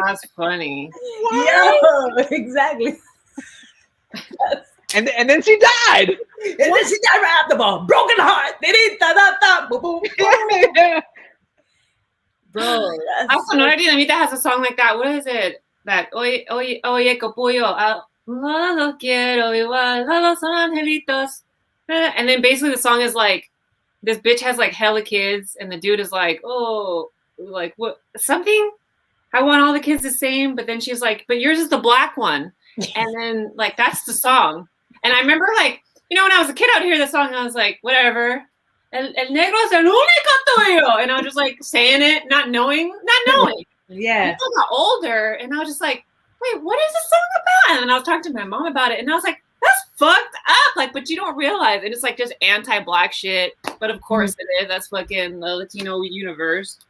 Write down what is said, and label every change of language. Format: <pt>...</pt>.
<en>That's funny. Yeah, exactly. And then she died. And then she died right after the ball. Broken heart. Boom, boom, boom. Bro, also, Nora Dinamita has a song like that. What is it?</en> <es>That oye capullo, no quiero igual a los angelitos.</es> <en>And then basically the song is like, this bitch has like hella kids, and the dude is like, oh, like what something? I want all the kids the same, but then she's like, but yours is the black one. And then like that's the song. And I remember like, you know, when I was a kid out here, the song, I was like, whatever.</en> <es>El negro es el único tuyo.</es> <en>And I was just like saying it, not knowing. Yeah. I got older and I was just like, wait, what is this song about? And I was talking to my mom about it and I was like, that's fucked up. Like, but you don't realize it. It's like just anti-black shit. But of course it is. That's fucking the Latino universe.</en>